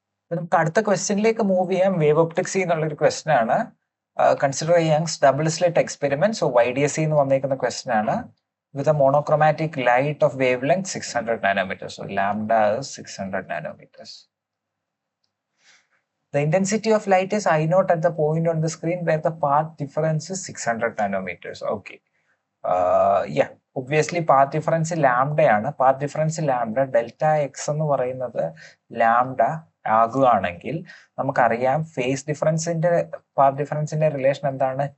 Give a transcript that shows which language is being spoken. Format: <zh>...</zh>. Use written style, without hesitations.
<ml>നമുക്ക് അടുത്ത ക്വസ്റ്റ്യനിലേക്ക് മൂവ് ചെയ്യാം. വേവ് ഒപ്റ്റിക്സ് എന്നുള്ളൊരു ക്വസ്റ്റ്യൻ ആണ്.</ml> <en>Consider Young's double slit experiment.</en> <ml>So YDSC എന്ന് വന്നേക്കുന്ന ക്വസ്റ്റ്യൻ ആണ്.</ml> <en>With a monochromatic light of wavelength 600 nanometers. So lambda is 600 nanometers. The intensity of light is I naught at the point on the screen where the path difference is 600 nanometers. Okay. Yeah, obviously path difference ലാംഡയാണ്.</en> <ml>Path difference lambda, delta X എന്ന് പറയുന്നത് lambda ആകുകയാണെങ്കിൽ നമുക്കറിയാം face ഡിഫറൻസിന്റെ path ഡിഫറൻസിന്റെ relation എന്താണ്?</ml>